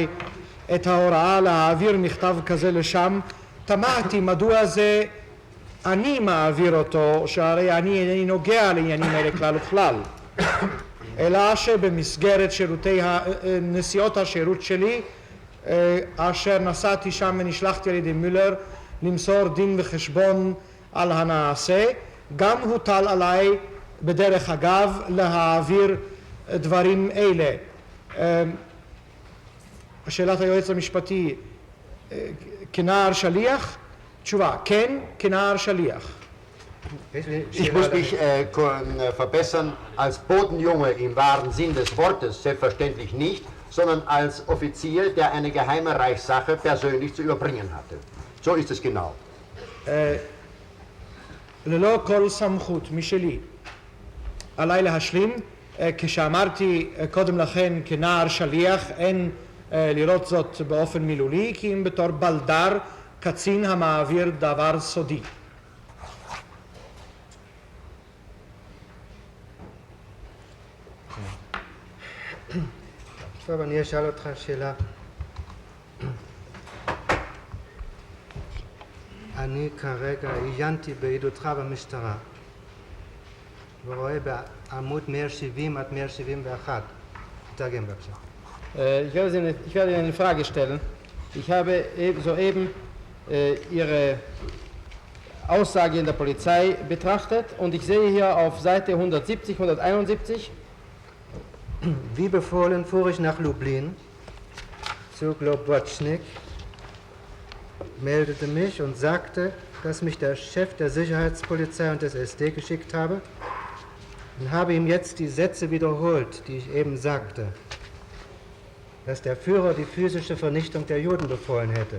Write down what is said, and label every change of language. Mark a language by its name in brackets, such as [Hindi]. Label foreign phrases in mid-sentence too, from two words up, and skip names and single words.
[Hebrew] את ההוראה להעביר מכתב כזה לשם, תמהתי מדוע זה אני מעביר אותו, שהרי אני אינני נוגע לעניינים האלה כלל וכלל, אלא שבמסגרת נסיעות השירות שלי, אשר נסעתי שם ונשלחתי על ידי מולר למסור דין וחשבון על הנעשה, גם הוטל עליי בדרך אגב להעביר דברים אלה. שאלת היועץ המשפטי, כנער שליח? תשובה, כן, כנער שליח. [German] Ich muss mich verbessern, als Botenjunge im wahren Sinn des Wortes selbstverständlich nicht, sondern als Offizier, der eine geheime Reichssache persönlich zu überbringen hatte. So ist es genau. [Hebrew] ללא כל סמכות משלי. עליי להשלים, כשאמרתי קודם לכן כנער שליח, אין לראות זאת באופן מילולי, כי אם בתור בלדר, קצין המעביר דבר סודי. טוב, אני אשאל אותך שאלה. אני כרגע עיינתי בעדותך במשטרה ורואה בעמוד 170 עד 171. תרגם בבקשה. [German] Ich werde Ihnen eine Frage stellen. Ich habe soeben Ihre Aussage in der Polizei betrachtet und ich sehe hier auf Seite 170, 171. Wie befohlen fuhr ich nach Lublin zu Globocnik, meldete mich und sagte, dass mich der Chef der Sicherheitspolizei und des SD geschickt habe und habe ihm jetzt die Sätze wiederholt, die ich eben sagte, dass der Führer die physische Vernichtung der Juden befohlen hätte.